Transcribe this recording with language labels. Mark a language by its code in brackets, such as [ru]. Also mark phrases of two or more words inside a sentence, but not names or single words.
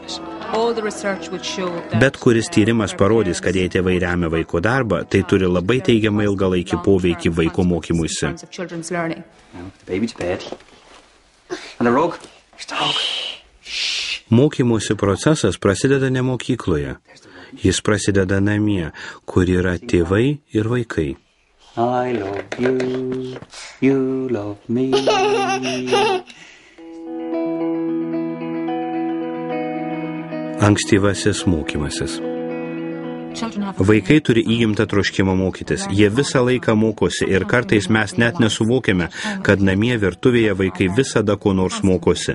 [lt] Bet kuris tyrimas parodys, kad jei tėvai remia vaiko darbą, tai turi labai teigiamą ilgalaikį poveikį vaiko mokymuisi. Mokymosi procesas prasideda ne mokykloje. Jis prasideda namie, kur yra tėvai ir vaikai. [en] I love you, you love me. [lt] Ankstyvasis mokymasis. Vaikai turi įgimtą troškimą mokytis. Jie visą laiką mokosi ir kartais mes net nesuvokiame, kad namie virtuvėje vaikai visada ko nors mokosi.